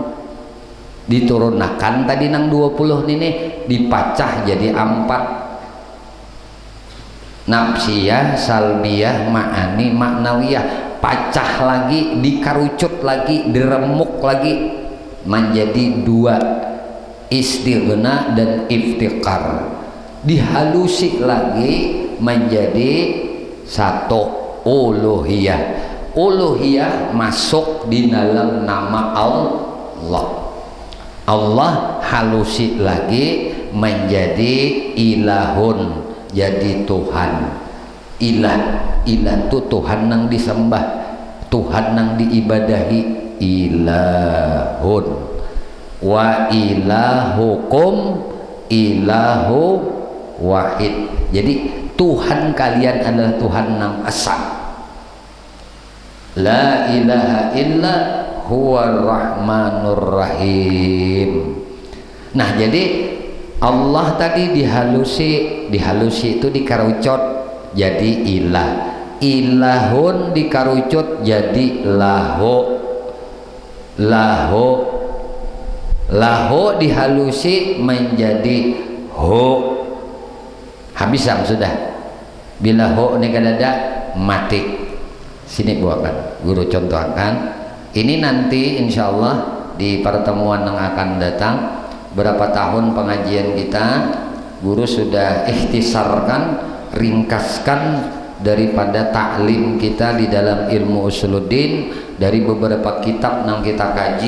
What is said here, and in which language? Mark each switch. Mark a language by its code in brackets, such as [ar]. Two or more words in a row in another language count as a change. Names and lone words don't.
[bjn] Diturunkan tadi nang 20 ini dipacah jadi 4. [ar] نفسية، سلبية، معاني، معنوية. [bjn] Pacah lagi, dikarucut lagi, diremuk lagi menjadi 2, istighna dan iftikar. [id] Dihalusi lagi menjadi 1, uluhiyah. Uluhiyah masuk di dalam nama Allah. Allah halusi lagi menjadi ilahun, jadi Tuhan. Ilah itu Tuhan yang disembah, Tuhan yang diibadahi. [ar] إله وإلهكم إله واحد. [id] Jadi Tuhan kalian adalah Tuhan yang esa. [ar] لا إله إلا هو الرحمن الرحيم. [id] Nah, jadi Allah tadi dihalusi itu dikarucut jadi ilah. Ilahun dikarucut jadi lahu. Lahu dihalusi menjadi ho. [bjn] Habis sudah. Bila ho ini kadada mati. [id] Sini buatkan, guru contohkan. Ini nanti [ar] إن شاء الله [id] di pertemuan yang akan datang, berapa tahun pengajian kita, guru sudah ikhtisarkan, ringkaskan daripada taklim kita di dalam ilmu usuluddin dari beberapa kitab yang kita kaji.